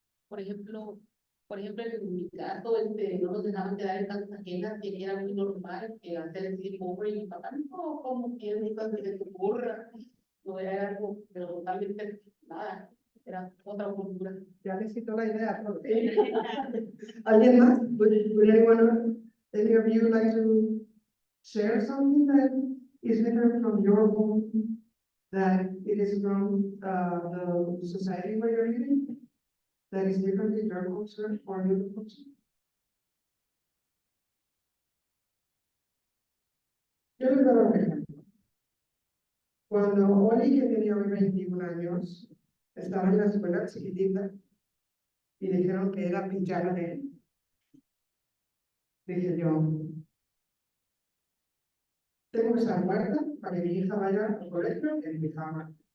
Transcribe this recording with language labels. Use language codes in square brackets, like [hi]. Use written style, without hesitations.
[es] Por ejemplo, en mi caso, no nos dejaban quedar en casas ajenas, que era muy normal, que hacer el sleepover, y mi papá, no, como quieres, que se te ocurra, no era algo, pero totalmente nada, era otra cultura. Ya les quitó la idea. ¿Alguien más? [en] Would anyone, any of you like to share something that is different from your home, that it is from the society where you're living, that is different in your culture or your culture? [es] Yo les voy a dar un ejemplo. Cuando Oli, que tenía hoy 21 años, estaba en la escuela chiquitita y dijeron que era pijama de él, dije yo, tengo que estar muerta para que mi hija vaya al colegio en pijama.